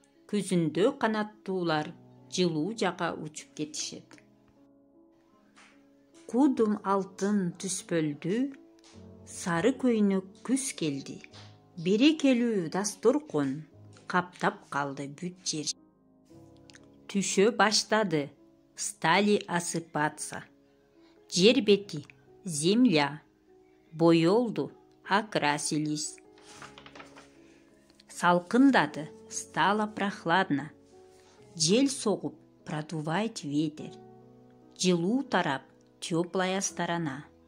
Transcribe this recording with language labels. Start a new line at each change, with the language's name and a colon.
Kyrgyz: Күзүндө канаттуулар жылуу жака учуп кетишет. Кудум алтын түспөлдү, сары көйнөк күз келди. Берекелүү дасторкон каптап калды бүт жер. Түшө баштады,
Russian: стали осыпаться.
Kyrgyz: Жер бети, земля, боелду,
Russian: окрасились.
Kyrgyz: Салкындады,
Russian: стало прохладно.
Kyrgyz: Жел согуп,
Russian: продувает ветер.
Kyrgyz: Жылуу тарап,
Russian: теплая сторона.